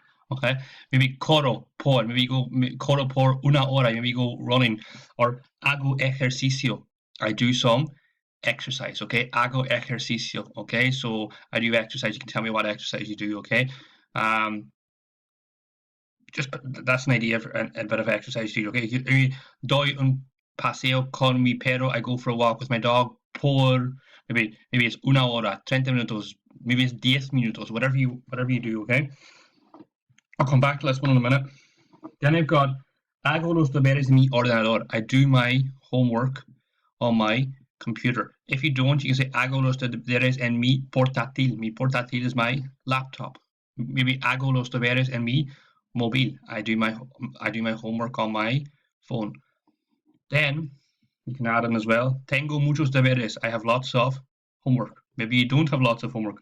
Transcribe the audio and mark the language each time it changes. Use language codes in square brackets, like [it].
[en] Okay, maybe corro por, maybe go corro por una hora, maybe go running, or hago ejercicio, I do some exercise. Okay, hago ejercicio. Okay, so I do exercise. You can tell me what exercise you do. Okay, just that's an idea for a bit of exercise to do. [es] Okay, doy un paseo con mi perro. [en] I go for a walk with my dog. Por maybe it's una hora, 30 minutos, maybe it's 10 minutos, whatever you do. Okay. I'll come back to this one in a minute. Then I've got hago los deberes en mi ordenador. I do my homework on my computer. If you don't, you can say hago los deberes en mi portátil. Mi portátil is my laptop. [es] Maybe hago los deberes en mi móvil. [en] I do my homework on my phone. Then you can add in as well. Tengo muchos deberes. I have lots of homework. Maybe you don't have lots of homework.